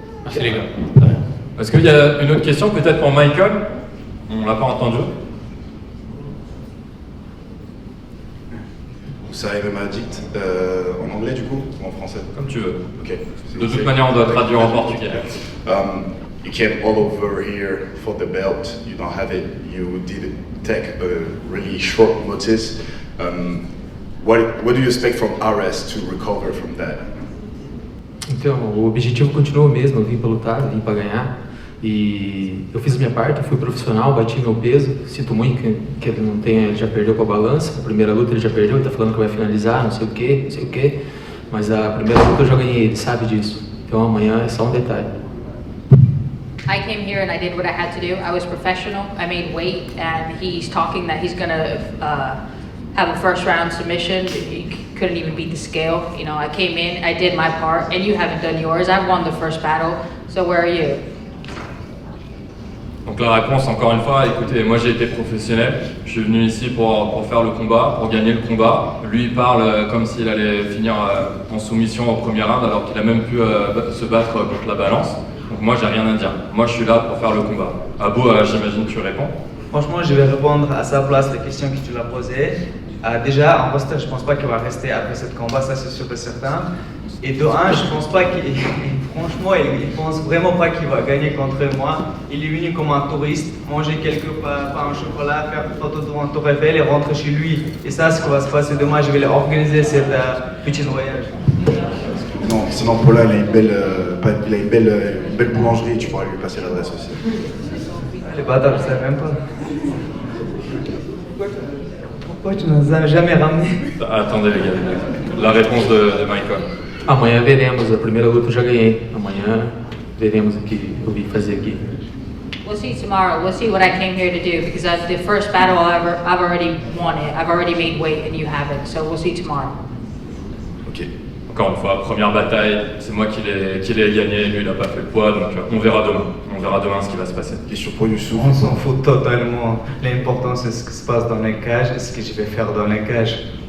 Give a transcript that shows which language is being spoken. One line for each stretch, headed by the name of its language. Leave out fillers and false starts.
French: Merci les gars. Est-ce qu'il y a une autre question peut-être pour Michael? On l'a pas entendu. Ça arrive à Addict, en anglais du coup ou en français? Comme tu veux. Ok. De toute manière, on doit traduire en portugais.
English: You came all over here for the belt. You don't have it. You did take a really short notice. What do you expect from RS to recover from that?
Portuguese: Então, o objetivo continua o mesmo, eu vim para lutar, vim para ganhar. E eu fiz a minha parte, fui profissional, bati meu peso. Sinto muito que ele não tenha, ele já perdeu com a balança. A primeira luta ele já perdeu, ele tá falando que vai finalizar, não sei o que. Mas a primeira luta eu já ganhei, ele sabe disso. Então amanhã é só um detalhe.
English: I came here and I did what I had to do. I was professional. I made weight, and he's talking that he's gonna have a first round submission. He couldn't even beat the scale. You know, I came in, I did my part, and you haven't done yours. I've won the first battle, so where are you?
French: Donc la réponse, encore une fois, écoutez, moi j'ai été professionnel, je suis venu ici pour faire le combat, pour gagner le combat. Lui il parle comme s'il allait finir en soumission au premier round alors qu'il a même pu se battre contre la balance. Donc moi j'ai rien à dire, moi je suis là pour faire le combat. Abou, j'imagine que tu réponds. Franchement, je vais répondre à sa place les questions que tu l'as posées. Déjà, en roster, je pense pas qu'il va rester après ce combat, ça c'est sûr et certain. Et de un, je pense pas qu'il, franchement, il pense vraiment pas qu'il va gagner contre moi. Il est venu comme un touriste, manger quelques pains au chocolat, faire une photo devant Tour Eiffel et rentrer chez lui. Et ça, ce qui va se passer demain, je vais organiser cette petite voyage. Non, sinon Paulin, il a une belle boulangerie, tu pourras lui passer l'adresse aussi. Les bâtards, je sais même pas. Pourquoi tu nous as jamais ramené? Attendez les gars, la réponse de Michael.
Portuguese: Amanhã veremos, a primeira luta eu já ganhei. Amanhã veremos o que eu vim fazer aqui.
English: We'll see tomorrow. We'll see what I came here to do because the first battle I've already won it. I've already made weight and you haven't. So we'll see tomorrow. Ok.
French: Encore une fois, première bataille, c'est moi qui l'ai gagné, lui il n'a pas fait le poids, donc on verra demain. On verra demain ce qui va se passer. Question pour Youssouf. On s'en fout totalement. L'important c'est ce qui se passe dans les cages et ce que je vais faire dans les cages.